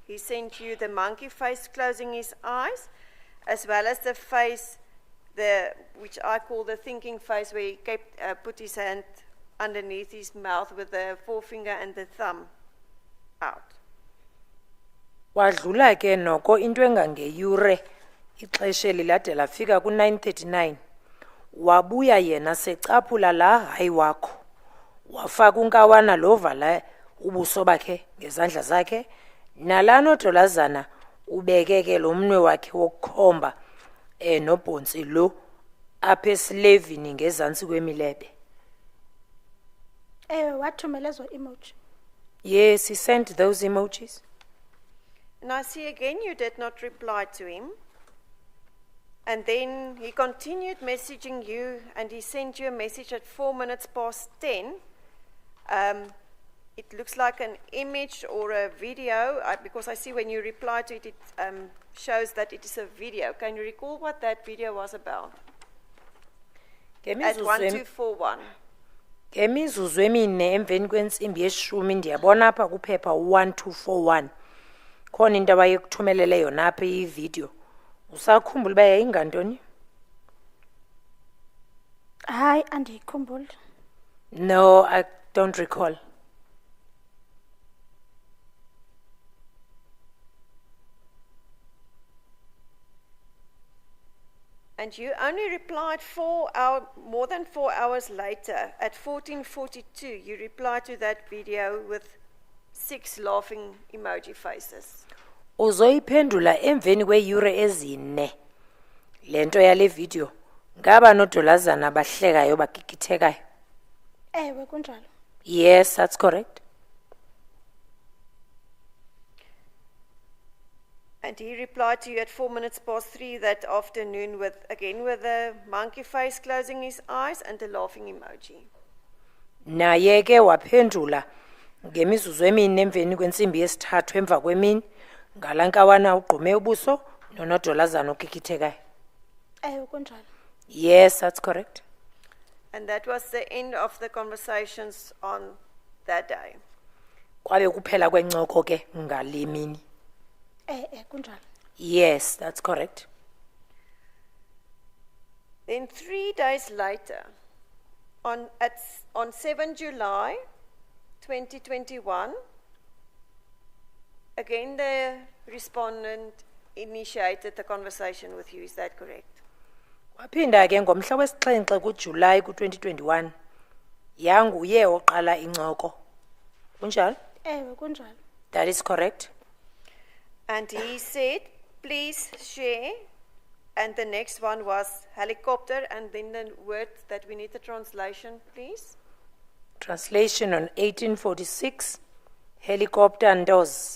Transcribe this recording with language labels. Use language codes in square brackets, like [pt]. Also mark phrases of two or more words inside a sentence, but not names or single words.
[en] He sent you the monkey face closing his eyes, as well as the face, which I call the thinking face, where he put his hand underneath his mouth with the forefinger and the thumb out. [xh] Wadlula ke noko into engangeyure ixesha lilade lafika ku-9:39. Wabuya yena secaphula la hayi wakho. Wafaka unkawana lovala ubuso bakhe ngezandla zakhe, nalano dolazana ubekeke lo mnwe wakhe wokukhomba nobhontsi lo apha esilevini ngezantsi kwemilebe. Wathumela ezo emoji. [en] Yes, he sent those emojis. And I see again you did not reply to him. And then he continued messaging you, and he sent you a message at 10:04. It looks like an image or a video, because I see when you reply to it, it shows that it is a video. Can you recall what that video was about? At 1241. [xh] Ngemizuzu emine emveni kwentsimbi yeshumi ndiyabona apha kuphepha 1241. Khona into abayekuthumelele yona apha ivideo. Usakhumbula uba yayingantoni? Hayi, andiyikhumbuli. [en] No, I don't recall. And you only replied more than 4 hours later. At 14:42, you replied to that video with 6 laughing emoji faces. [xh] Uzoyiphendula emveni kweyure ezine. Le nto yale video ngaba nodolazana bahlekayo bagigithekayo. Kunjalo. [en] Yes, that's correct. And he replied to you at 3:04 that afternoon with the monkey face closing his eyes and the laughing emoji. [xh] Naye ke waphendula ngemizuzu emine emveni kwentsimbi yesithathu emva kwemini ngalankawana ugqume ubuso nonodolazana okikithekayo. Ewe kunjalo. [en] Yes, that's correct. And that was the end of the conversations on that day. [xh] Kwabe kuphela kwencoko ke ngale mini. Kunjalo. [en] Yes, that's correct. Then 3 days later, on 7 July 2021, again the respondent initiated the conversation with you, is that correct? [xh] Waphinda ke ngomhla wesixhenxe kuJuly ku2021 yanguye oqala incoko. Kunjalo? Ewe kunjalo. [en] That is correct. And he said, please share, and the next one was helicopter, and then the word that we need the translation, please. Translation on 1846, helicopter and doors.